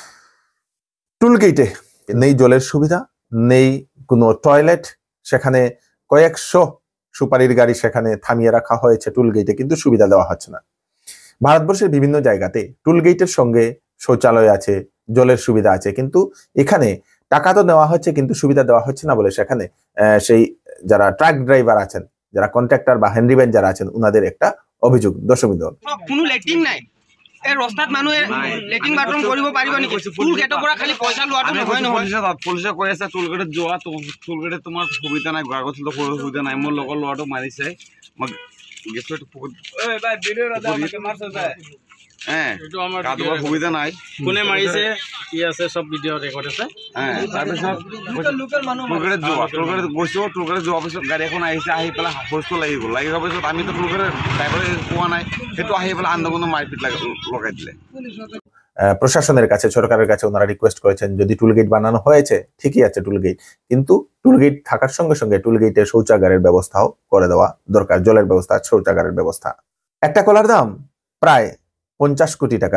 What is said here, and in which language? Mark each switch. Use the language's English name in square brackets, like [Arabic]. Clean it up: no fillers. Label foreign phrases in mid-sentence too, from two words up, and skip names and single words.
[Bangla] টুলগেটে নেই জলের সুবিধা, নেই কোনো টয়লেট, সেখানে কয়েকশো সুপারির গাড়ি সেখানে থামিয়ে রাখা হয়েছে [English] toll gate, [Bangla] কিন্তু সুবিধা দেওয়া হচ্ছে না। ভারতবর্ষের বিভিন্ন জায়গাতে [English] toll gate [Bangla] সঙ্গে শৌচালয় আছে, জলের সুবিধা আছে, কিন্তু এখানে টাকা তো দেওয়া হচ্ছে কিন্তু সুবিধা দেওয়া হচ্ছে না বলে সেখানে সেই যারা [English] truck driver [Bangla] আছেন, যারা কন্ট্রাক্টর বা হ্যান্ডিম্যান যারা আছেন, উনাদের একটা অভিযোগ। দশমিক [Assamese] কোনো লেট্ৰিন নাই, এই ৰাস্তাত মানুহে [English] latrine bathroom [Assamese] কৰিব পাৰিব নেকি? [English] toll gate [Assamese] পৰা খালি পইচা লোৱাটো নহয় নহয়। পুলিচে কৈ আছে [English] toll gate [Assamese] যোৱা, [English] toll gate [Assamese] তোমাৰ সুবিধা নাই, কাগজ সুবিধা নাই। মোৰ লগৰ ল'ৰাটো মাৰিছে, মই সুবিধা নাই, কোনে মাৰিছে কি আছে চব [English] video record [Assamese] আছে। তাৰপিছত [English] toll gate [Assamese] গৈছো, [English] toll gate [Assamese] যোৱাৰ পিছত গাড়ী এখন আহিছে, আহি পেলাই বস্তু লাগি গ'ল। লাগি যোৱাৰ পিছত আমিতো [English] toll gate driver [Assamese] পোৱা নাই, সেইটো আহি পেলাই আন্দোলনৰ মাৰপিট লগাই দিলে। [Bangla] প্রশাসনের কাছে, সরকারের কাছে ওনারা রিকোয়েস্ট করেছেন যদি [English] toll gate [Bangla] বানানো হয়েছে ঠিকই আছে [English] toll gate, [Bangla] কিন্তু [English] toll gate [Bangla] থাকার সঙ্গে সঙ্গে [English] toll gate [Bangla] শৌচাগারের ব্যবস্থাও করে দেওয়া দরকার, জলের ব্যবস্থা, শৌচাগারের ব্যবস্থা। একটা কলার দাম প্রায় 50 কোটি টাকা।